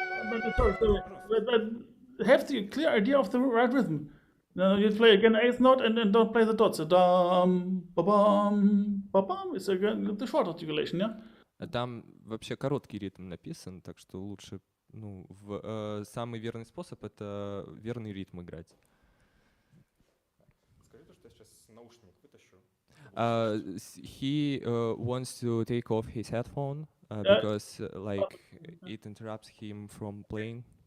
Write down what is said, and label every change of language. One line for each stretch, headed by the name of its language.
English: But have the clear idea of the right rhythm. Now you play again eighth note and then don't play the dots. So dum, ba bum, ba bum. It's again the short articulation, yeah.
Russian: Там вообще короткий ритм написан, так что лучше, ну, самый верный способ — это верный ритм играть. Скажи то, что я сейчас наушник вытащу.
English: He wants to take off his headphone Yeah. because like it interrupts him from playing.